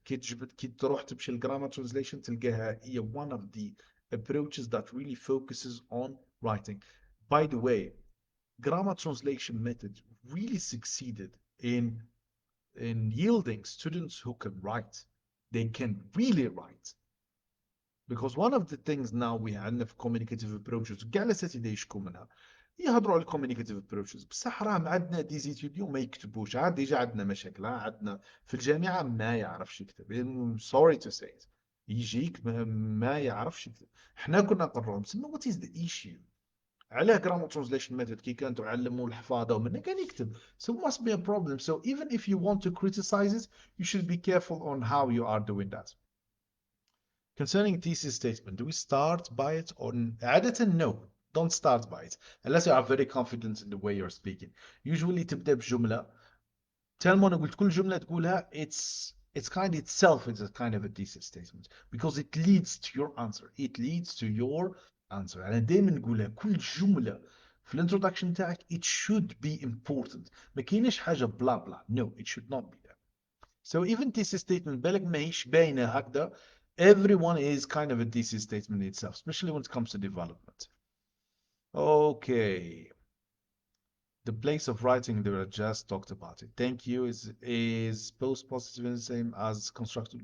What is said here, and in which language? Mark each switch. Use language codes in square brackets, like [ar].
[ar] كي تروح تمشي الجرامر [en] translation [ar] تلقاها هي [en] one of the approaches that really focuses on writing. By the way, grammar translation method really succeeded in yielding students who can write. They can really write. Because one of the things now we [ar] عندنا في communicative approaches كاع الاساتذه يشكوا منها، يهضروا على communicative approaches بصح راهم عندنا دي زيتيديون ما يكتبوش. عاد ديجا عندنا مشاكل، عندنا في الجامعه ما يعرفش يكتب. [en] sorry to say it. [ar] يجيك ما يعرفش يكتب. احنا كنا نقرروا نسمى [en] what is the issue. [ar] عليه grammar translation method كي كان تعلموا الحفاظة ومنه كان يكتب. [en] So it must be a problem. So even if you want to criticize it, you should be careful on how you are doing that. Concerning thesis statement, do we start by it or عادة? No, don't start by it unless you are very confident in the way you're speaking. [ar] Usually تبدأ بجملة. [en] Tell me [ar] أنا قلت كل جملة تقولها [en] it's kind of itself is a kind of a thesis statement because it leads to your answer. It leads to your answer. [ar] أنا دايما نقولها كل جملة في الانترودكشن تاعك [en] it should be important. [ar] ما كاينش حاجة blah blah. [en] No, it should not be there. So even thesis statement [ar] بالك ماهيش باينة هكذا. [en] Everyone is kind of a thesis statement itself, especially when it comes to development. Okay. The place of writing, they were just talked about it. Thank you is post positive the same as constructive.